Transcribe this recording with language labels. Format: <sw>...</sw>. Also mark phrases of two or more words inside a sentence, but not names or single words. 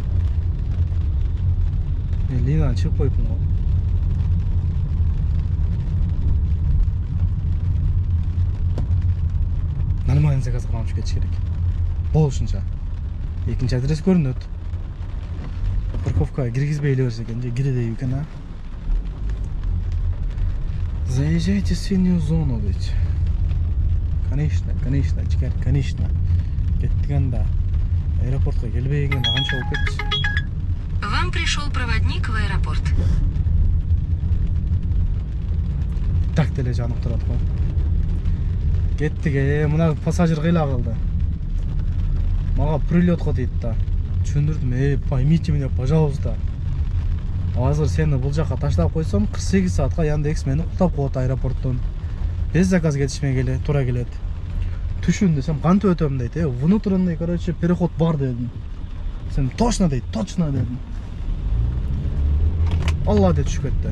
<ky>Мен линиядан чыгып коюпмун го.</ky> <ru>Нормальный заказ</ru> <ky>кылып кетиш керек. Болушунча. Экинчи адрес көрүнөт. Парковкага киргизбей эле берсе экен, же кире дейби экен, а?</ky> <ru>Заезжайте в синюю зону,</ru> <ky>дейт.</ky> <ru>Конечно, жигер, конечно.</ru> <ky>Кеттик анда. Аэропортко келбегенде канча болуп кетти?</ky> <ru>Вам пришел проводник в аэропорт.</ru> <ky>Так деле жанып турат го. Кеттик, мына пассажир кыйла калды. Мага прилетко дейт да. Түшүндүрдүм,</ky> <ru>поймите меня, пожалуйста.</ru> <ky>Азыр сени бул жака таштап койсом, 48 саатка Яндекс мени куттап коет аэропорттон. Без заказ кетишмей тура келет. Түшүн десем, кантип өтөм дейт,</ky> <ru>внутренний, короче, переход</ru> <ky>бар дедим. Сен точно дейт, точно дедим. Алла деп түшүп кетти.</ky>